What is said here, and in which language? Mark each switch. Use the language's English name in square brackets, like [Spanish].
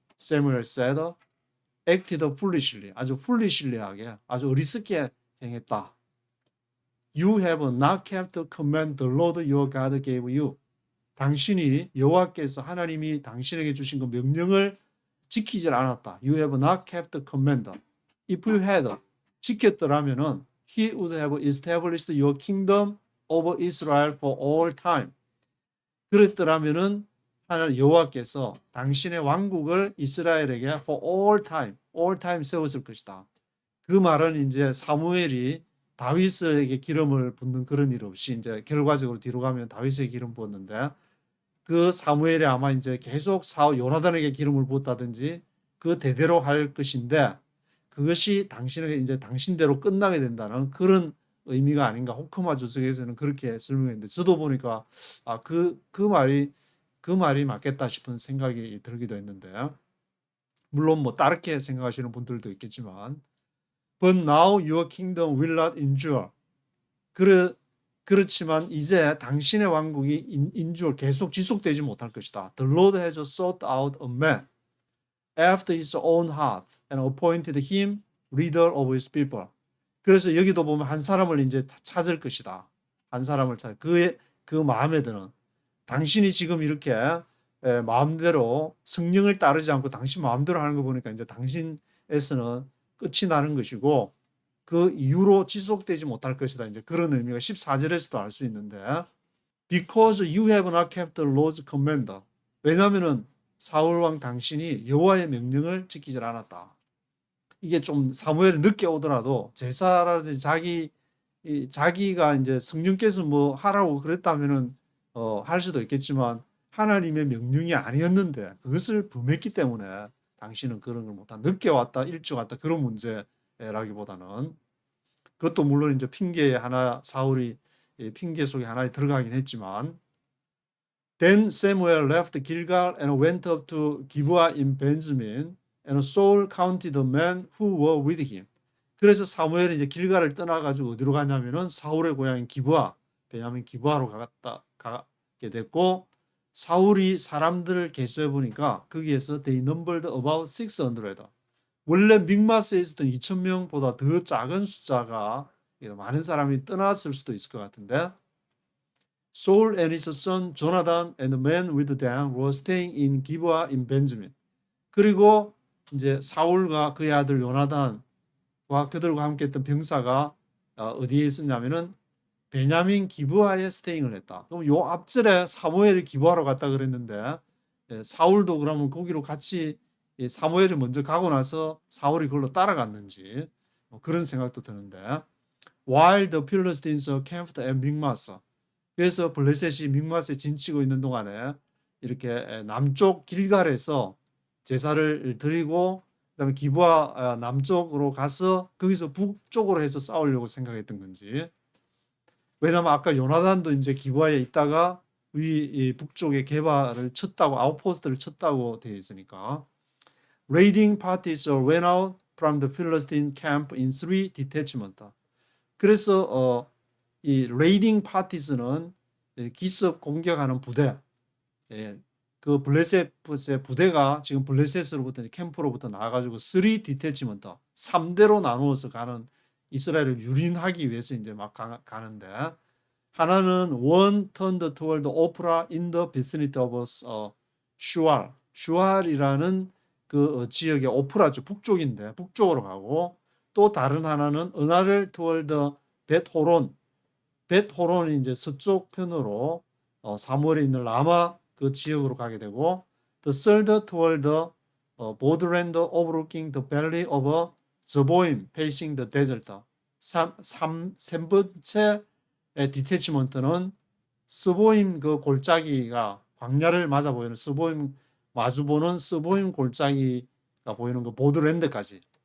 [English] Samuel said, acted foolishly. [Korean] 아주 foolishly하게, 아주 어리석게 행했다. [English] You have not kept the command the Lord your God gave you. [Korean] 당신이 여호와께서 하나님이 당신에게 주신 그 명령을 지키지 않았다. [English] You have not kept the command. If you had [Korean] 지켰더라면은 [English] He would have established your kingdom over Israel for all time. [Korean] 그랬더라면은 하나님 여호와께서 당신의 왕국을 이스라엘에게 [English] for all time [Korean] 세웠을 것이다. 그 말은 이제 사무엘이 다윗에게 기름을 붓는 그런 일 없이 이제 결과적으로 뒤로 가면 다윗에게 기름 부었는데, 그 사무엘이 아마 이제 계속 요나단에게 기름을 부었다든지 그 대대로 할 것인데, 그것이 당신에게 이제 당신대로 끝나게 된다는 그런 의미가 아닌가. 호크마 주석에서는 그렇게 설명했는데, 저도 보니까 그 말이 맞겠다 싶은 생각이 들기도 했는데, 물론 뭐 다르게 생각하시는 분들도 있겠지만, [English] But now your kingdom will not endure. [Korean] 그렇지만 이제 당신의 왕국이 endure 계속 지속되지 못할 것이다. [English] The Lord has sought out a man after his own heart and appointed him leader of his people. [Korean] 그래서 여기도 보면 한 사람을 이제 찾을 것이다. 한 사람을 그의 그 마음에 드는, 당신이 지금 이렇게 마음대로 성령을 따르지 않고 당신 마음대로 하는 거 보니까 이제 당신에서는 끝이 나는 것이고 그 이후로 지속되지 못할 것이다. 이제 그런 의미가 14절에서도 알 수 있는데, [English] because you have not kept the Lord's command. [Korean] 왜냐하면은 사울 왕 당신이 여호와의 명령을 지키지 않았다. 이게 좀 사무엘이 늦게 오더라도 제사라든지 자기가 이제 성령께서 뭐 하라고 그랬다면은 할 수도 있겠지만 하나님의 명령이 아니었는데 그것을 범했기 때문에 당신은 그런 걸 못한, 늦게 왔다 일찍 왔다 그런 문제라기보다는, 그것도 물론 이제 핑계의 하나, 사울이 핑계 속에 하나에 들어가긴 했지만, [English] Then Samuel left Gilgal and went up to Gibeah in Benjamin, and Saul counted the men who were with him. [Korean] 그래서 사무엘이 이제 길갈을 떠나가지고 어디로 가냐면은 사울의 고향인 기브아, 베냐민 기브아로 가게 됐고, 사울이 사람들을 계수해 보니까 거기에서 [English] they numbered about 600. [Korean] 원래 믹마스에 있었던 2,000명보다 더 작은 숫자가, 많은 사람이 떠났을 수도 있을 것 같은데, [English] Saul and his son Jonathan and the men with them were staying in Gibeah in Benjamin. [Korean] 그리고 이제 사울과 그의 아들 요나단과 그들과 함께했던 병사가 어디에 있었냐면은 베냐민 기브아에 스테잉을 했다. 그럼 요 앞절에 사무엘이 기브아로 갔다 그랬는데, 사울도 그러면 거기로 같이 사무엘이 먼저 가고 나서 사울이 그걸로 따라갔는지 그런 생각도 드는데, [English] While the Philistines camped at Michmas, [Korean] 그래서 블레셋이 믹마스에 진치고 있는 동안에 이렇게 남쪽 길갈에서 제사를 드리고 그다음에 기브아 남쪽으로 가서 거기서 북쪽으로 해서 싸우려고 생각했던 건지, 왜냐하면 아까 요나단도 이제 기브아에 있다가 이 북쪽에 게바를 쳤다고, 아웃포스트를 쳤다고 되어 있으니까. [English] Raiding parties went out from the Philistine camp in 3 detachments. [Korean] 그래서 이 레이딩 파티스는 기습 공격하는 부대, 그 블레셋의 부대가 지금 블레셋으로부터 캠프로부터 나와가지고 3 디태치먼트, 3대로 나누어서 가는, 이스라엘을 유린하기 위해서 이제 막 가는데, 하나는 [English] one turned toward Ophrah in the vicinity of Shual. [Korean] 슈알이라는 그 지역의 오프라죠, 북쪽인데 북쪽으로 가고, 또 다른 하나는 은하를 toward 벳호론. 벳호론이 이제 서쪽 편으로 사무엘에 있는 라마 그 지역으로 가게 되고, [English] the third toward the borderland overlooking the valley of Zeboim facing the desert. [Korean] 세 번째 디태치먼트는 스보임 그 골짜기가, 광야를 맞아 보이는 스보임, 마주 보는 스보임 골짜기가 보이는 그 보드랜드까지.